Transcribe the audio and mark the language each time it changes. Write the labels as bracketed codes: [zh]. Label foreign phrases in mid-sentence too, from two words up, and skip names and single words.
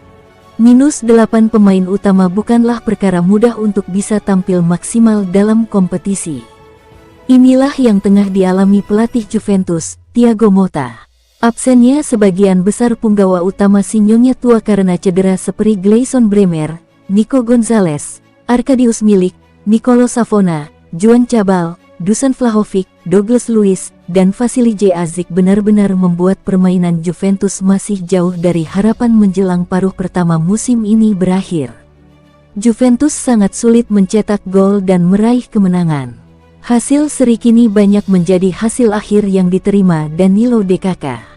[id] -8 pemain utama bukanlah perkara mudah untuk bisa tampil maksimal dalam kompetisi. Inilah yang tengah dialami pelatih Juventus, Thiago Motta. Absennya sebagian besar punggawa utama Sinyonya tua karena cedera seperti Gleison Bremer, Nico Gonzalez, Arkadiusz Milik, Nicolo Savona, Juan Cabal, Dusan Vlahovic, Douglas Luiz, dan Vasily J-Azic benar-benar membuat permainan Juventus masih jauh dari harapan menjelang paruh pertama musim ini berakhir. Juventus sangat sulit mencetak gol dan meraih kemenangan. Hasil seri kini banyak menjadi hasil akhir yang diterima Danilo DKK.